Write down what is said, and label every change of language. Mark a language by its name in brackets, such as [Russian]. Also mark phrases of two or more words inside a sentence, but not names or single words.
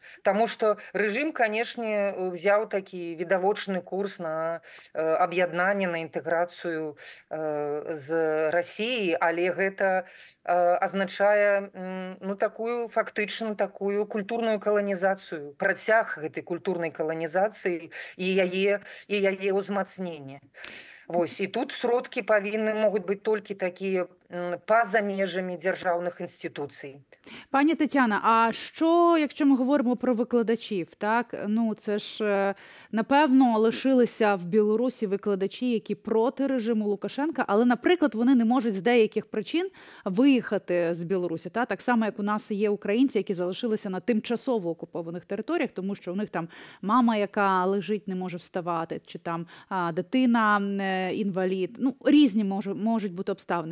[Belarusian] Таму што рэжым, канешне, взяў такі відавочны курс на аб'яднанне, на інтэграцыю з Расіяй, але гэта азначае такую фактычна такую культурную каланізацыю, працяг гэтай культурнай каланізацыі і яе ўзмацнення. Вось, і тут сродкі могуць быць толькі такія па-за межамі дзяржаўных інстытуцый. [Ukrainian] Пані Тетяна, а що, якщо ми говоримо про викладачів, так? Це ж, напевно, лишилися в Білорусі викладачі, які проти режиму Лукашенка, але, наприклад, вони не можуть з деяких причин виїхати з Білорусі, так само, як у нас є українці, які залишилися на тимчасово окупованих територіях, тому що у них там мама, яка лежить, не може вставати, чи там дитина інвалід, різні можуть бути обставини.